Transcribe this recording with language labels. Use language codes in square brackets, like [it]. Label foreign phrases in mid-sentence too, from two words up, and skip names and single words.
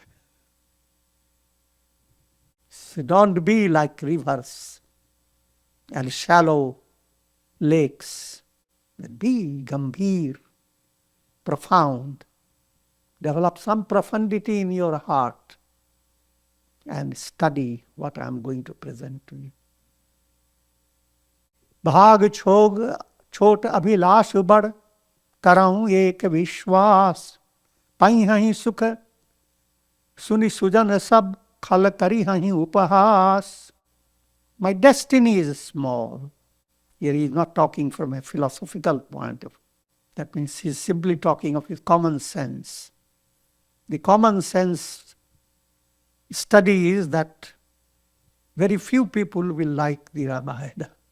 [en] So don't be like rivers and shallow lakes. Be gambhir, profound. Develop some profundity in your heart and study what I am going to present to you. [awa] भाग छोट अभिलाष बड़ करऊं एक विश्वास पई हहीं सुख सुनि सुजन सब खल करी हहीं उपहास. [en] My destiny is small. Here he is not talking from a philosophical point of view. That means he is simply talking of his common sense. The common sense study is that very few people will like the Ramayana.